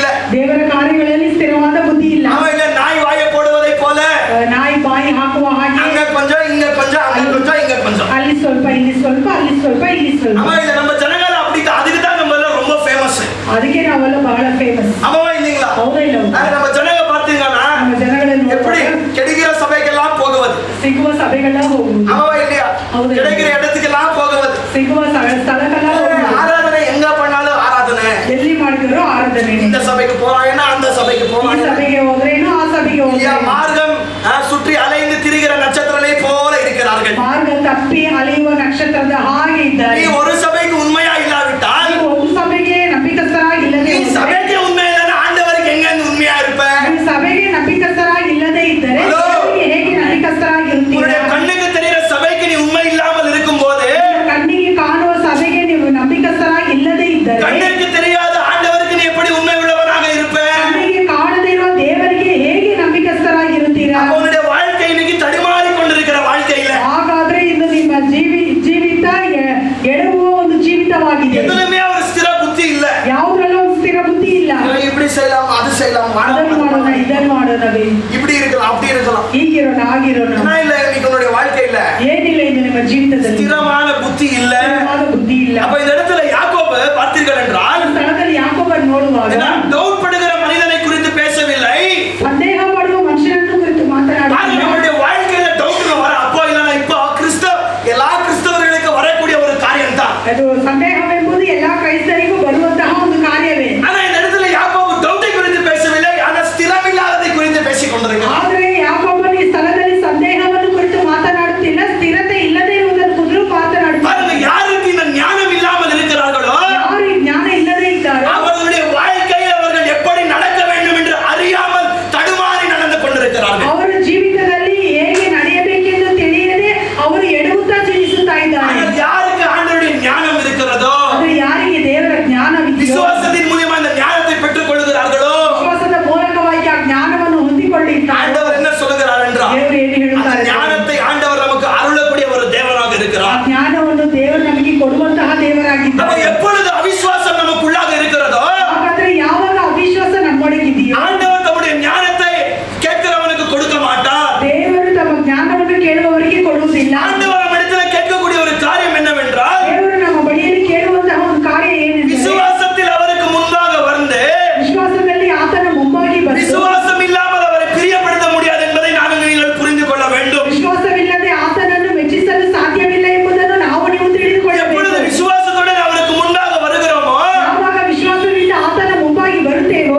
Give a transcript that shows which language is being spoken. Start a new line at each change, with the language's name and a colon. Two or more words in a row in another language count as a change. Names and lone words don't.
Kannada: ದೇವರ ಕಾರ್ಯಗಳಲ್ಲಿ ಸ್ಥಿರವಾದ ಬುದ್ಧಿ ಇಲ್ಲ.
Tamil: அவன் இல்ல நாய் வாயை போடுவதை போல
Kannada: ನಾಯಿ ಬಾಯಿ ಹಾಕುವ ಹಾಗೆ
Tamil: அங்க கொஞ்சம் இங்க கொஞ்சம் அங்க கொஞ்சம் இங்க கொஞ்சம்.
Kannada: ಅಲ್ಲಿ ಸ್ವಲ್ಪ ಇಲ್ಲಿ ಸ್ವಲ್ಪ ಅಲ್ಲಿ ಸ್ವಲ್ಪ ಇಲ್ಲಿ ಸ್ವಲ್ಪ.
Tamil: அவன் இல்ல நம்ம ஜனங்கள் அப்படித்தான். அதுக்கு தான் நம்ம எல்லாம் ரொம்ப ஃபேமஸ்.
Kannada: ಅದಕ್ಕೆ ನಾವೆಲ್ಲ ಬಹಳ ಫೇಮಸ್.
Tamil: அவன் இல்லீங்களா?
Kannada: ಹೌದಾ ಇಲ್ಲ?
Tamil: நம்ம ஜனங்க பாத்தீங்கன்னா
Kannada: ನಮ್ಮ ಜನಗಳನ್ನು
Tamil: எப்படி கெடுகிற சபைக்கெல்லாம் போகுவது.
Kannada: ಸಿಗುವ ಸಭೆಗಳ ಹೋಗುವುದು,
Tamil: அவன் இல்லையா?
Kannada: ಹೌದು.
Tamil: கிடைக்கிற இடத்துக்கெல்லாம் போகுவது.
Kannada: ಸಿಗುವ ಸ್ಥಳಕ್ಕೆಲ್ಲ ಹೋಗುವುದು.
Tamil: ஆராதனை எங்க பண்ணாலும் ஆராதனை.
Kannada: ಎಲ್ಲಿ ಮಾಡಿದ್ರು ಆರಾಧನೆ.
Tamil: இந்த சபைக்கு போறாங்கன்னா அந்த சபைக்கு
Kannada: ಈ
Tamil: போறாங்க.
Kannada: ಸಭೆಗೆ ಹೋದ್ರೇನು ಆ ಸಭೆಗೆ
Tamil: இல்லையா?
Kannada: ಹೋದ್ರೆ
Tamil: மார்க்கம் சுற்றி அலைந்து திரிகிற நட்சத்திரங்களை போல இருக்கிறார்கள்.
Kannada: ಮಾರ್ಗ ತಪ್ಪಿ ಅಲೆಯುವ ನಕ್ಷತ್ರದ ಹಾಗೆ
Tamil: நீ
Kannada: ಇದ್ದಾರೆ.
Tamil: ஒரு சபைக்கு உண்மையா இல்லாவிட்டால்,
Kannada: ನೀವು ಒಂದು ಸಭೆಗೆ ನಂಬಿಕಸ್ಥರಾಗಿಲ್ಲದೆ
Tamil: நீ
Kannada: ಹೋದರೆ,
Tamil: சபைக்கு உண்மை இல்லைன்னா ஆண்டவருக்கு எங்க இருந்து உண்மையா இருப்ப?
Kannada: ನೀವು ಸಭೆಗೆ ನಂಬಿಕಸ್ಥರಾಗಿಲ್ಲದೆ ಇದ್ದರೆ ಹಲೋ? ದೇವರಿಗೆ ಹೇಗೆ ನಂಬಿಕಸ್ಥರಾಗಿರುತ್ತೀರಾ?
Tamil: உன்னுடைய கண்ணுக்கு தெரிகிற சபைக்கு நீ உண்மை இல்லாமல் இருக்கும் போது,
Kannada: ಕಣ್ಣಿಗೆ ಕಾಣುವ ಸಭೆಗೆ ನೀವು ನಂಬಿಕಸ್ಥರಾಗಿಲ್ಲದೆ ಇದ್ದರೆ,
Tamil: கண்ணுக்கு தெரியாத ஆண்டவருக்கு நீ எப்படி உண்மை உள்ளவனாக இருப்ப?
Kannada: ಕಣ್ಣಿಗೆ ಕಾಣದೇ ಇರುವ ದೇವರಿಗೆ ಹೇಗೆ ನಂಬಿಕಸ್ಥರಾಗಿರುತ್ತೀರಾ?
Tamil: அப்ப உன்னுடைய வாழ்க்கை இன்னைக்கு தடுமாறி கொண்டிருக்கிற வாழ்க்கையில
Kannada: ಹಾಗಾದ್ರೆ ಇದು ನಿಮ್ಮ ಜೀವಿತ ಎಡವುವ ಒಂದು ಜೀವಿತವಾಗಿದೆ.
Tamil: எதுலயுமே ஒரு ஸ்திர புத்தி இல்ல.
Kannada: ಯಾವುದ್ರಲ್ಲೂ ಒಂದು ಸ್ಥಿರ ಬುದ್ಧಿ ಇಲ್ಲ.
Tamil: இப்படி செய்யலாம், அது செய்யலாம்,
Kannada: ಅದನ್ನು ಮಾಡೋಣ, ಇದನ್ನು ಮಾಡೋಣವೇ,
Tamil: இப்படி இருக்கலாம், அப்படி இருக்கலாம்.
Kannada: ಹೀಗಿರೋಣ ಹಾಗಿರೋಣ.
Tamil: ஆனா இல்ல, இன்னைக்கு உன்னுடைய வாழ்க்கையில
Kannada: ಏನಿಲ್ಲ ಇದು ನಿಮ್ಮ ಜೀವಿತದಲ್ಲಿ
Tamil: ஸ்திரமான புத்தி இல்ல.
Kannada: ಸ್ಥಿರವಾದ ಬುದ್ಧಿ ಇಲ್ಲ.
Tamil: அப்ப இந்த இடத்துல யாக்கோபு பார்த்தீர்கள் என்றால்,
Kannada: ಸ್ಥಳದಲ್ಲಿ ಯಾಕೋಬನ್ನು ನೋಡುವಾಗ
Tamil: டவுட் படுகிற மனிதனை குறித்து பேசவில்லை.
Kannada: ಸಂದೇಹ ಪಡುವ ಮನುಷ್ಯನನ್ನು ಕುರಿತು ಮಾತನಾಡುತ್ತಾರೆ.
Tamil: நம்முடைய வாழ்க்கையில டவுட் வர அப்போ இல்ல இப்போ எல்லா கிறிஸ்தவர்களுக்கு வரக்கூடிய ஒரு காரியம் தான்.
Kannada: ಅದು ಸಂದೇಹವೆಂಬುದು ಎಲ್ಲಾ ಕ್ರೈಸ್ತರಿಗೂ ಬರುವಂತಹ ಒಂದು ಕಾರ್ಯವೇ.
Tamil: ஆனா இந்த இடத்துல யாக்கோபு டவுட்டை குறித்து பேசவில்லை, ஆனா ஸ்திரமில்லாததை குறித்து பேசிக் கொண்டிருக்கிறார்.
Kannada: ಆದರೆ ಯಾಕೋಬನು ಈ ಸ್ಥಳದಲ್ಲಿ ಸಂದೇಹವನ್ನು ಕುರಿತು ಮಾತನಾಡುತ್ತಿಲ್ಲ, ಸ್ಥಿರತೆ ಇಲ್ಲದೆ ಇರುವುದನ್ನು ಕುರಿತು ಮಾತನಾಡುತ್ತಾರೆ.
Tamil: பாருங்க, யாருக்கு இந்த ஞானம் இல்லாமல் இருக்கிறார்களோ
Kannada: ಯಾರು ಈ ಜ್ಞಾನ ಇಲ್ಲದೆ ಇದ್ದಾರೋ
Tamil: அவர்களுடைய வாழ்க்கையில் அவர்கள் எப்படி நடக்க வேண்டும் என்று அறியாமல் தடுமாறி நடந்து கொண்டிருக்கிறார்கள்.
Kannada: ಅವರ ಜೀವಿತದಲ್ಲಿ ಹೇಗೆ ನಡೆಯಬೇಕೆಂದು ತಿಳಿಯದೆ ಅವರು ಎಡವುತ್ತಾ ಜೀವಿಸುತ್ತಾ ಇದ್ದಾರೆ.
Tamil: ஆனால் யாருக்கு ஆண்டவருடைய ஞானம் இருக்கிறதோ,
Kannada: ಆದರೆ ಯಾರಿಗೆ ದೇವರ ಜ್ಞಾನವಿದೆಯೋ,
Tamil: விசுவாசத்தின் மூலமா அந்த ஞானத்தை பெற்றுக் கொள்கிறார்களோ,
Kannada: ವಿಶ್ವಾಸದ ಮೂಲಕವಾಗಿ ಆ ಜ್ಞಾನವನ್ನು ಹೊಂದಿಕೊಂಡಿದ್ದಾರೆ.
Tamil: ஆண்டவர் என்ன சொல்லுகிறார் என்றால்,
Kannada: ದೇವರು ಏನು
Tamil: அந்த
Kannada: ಹೇಳುತ್ತಾರೆ?
Tamil: ஞானத்தை ஆண்டவர் நமக்கு அருளக்கூடிய ஒரு தேவனாக
Kannada: ಆ
Tamil: இருக்கிறார்.
Kannada: ಜ್ಞಾನವನ್ನು ದೇವರು ನಮಗೆ ಕೊಡುವಂತಹ
Tamil: நம்ம
Kannada: ದೇವರಾಗಿದ್ದಾರೆ.
Tamil: எப்பொழுது அவிசுவாசம் நமக்குள்ளாக இருக்கிறதோ,
Kannada: ಹಾಗಾದ್ರೆ ಯಾವಾಗ ಅವಿಶ್ವಾಸ ನಮ್ಮೊಳಗಿದೆಯೋ
Tamil: ஆண்டவர் தம்முடைய ஞானத்தை கேட்கிறவனுக்கு கொடுக்க மாட்டார்.
Kannada: ದೇವರು ತಮ್ಮ ಜ್ಞಾನವನ್ನು ಕೇಳುವವರಿಗೆ ಕೊಡುವುದಿಲ್ಲ.
Tamil: ஆண்டவர் நம்ம இடத்துல கேட்கக்கூடிய ஒரு காரியம் என்னவென்றால்,
Kannada: ದೇವರು ನಮ್ಮ ಬಳಿಯಲ್ಲಿ ಕೇಳುವಂತಹ ಒಂದು ಕಾರ್ಯ ಏನೆಂದರೆ,
Tamil: விசுவாசத்தில் அவருக்கு முன்பாக வந்து
Kannada: ವಿಶ್ವಾಸದಲ್ಲಿ ಆತನ ಮುಂಬಾಗಿ ಬಂದು
Tamil: விசுவாசம் இல்லாமல் அவரை பிரியப்படுத்த முடியாது என்பதை நாங்கள் நீங்கள் புரிந்து கொள்ள வேண்டும்.
Kannada: ವಿಶ್ವಾಸವಿಲ್ಲದೆ ಆತನನ್ನು ಮೆಚ್ಚಿಸಲು ಸಾಧ್ಯವಿಲ್ಲ ಎಂಬುದನ್ನು ನಾವು ನೀವು
Tamil: எப்பொழுது
Kannada: ತಿಳಿದುಕೊಳ್ಳಬೇಕು.
Tamil: விசுவாசத்துடன் அவருக்கு முன்பாக வருகிறோமோ,
Kannada: ಯಾವಾಗ ವಿಶ್ವಾಸದಿಂದ ಆತನ ಮುಂಬಾಗಿ ಬರುತ್ತೇವೋ,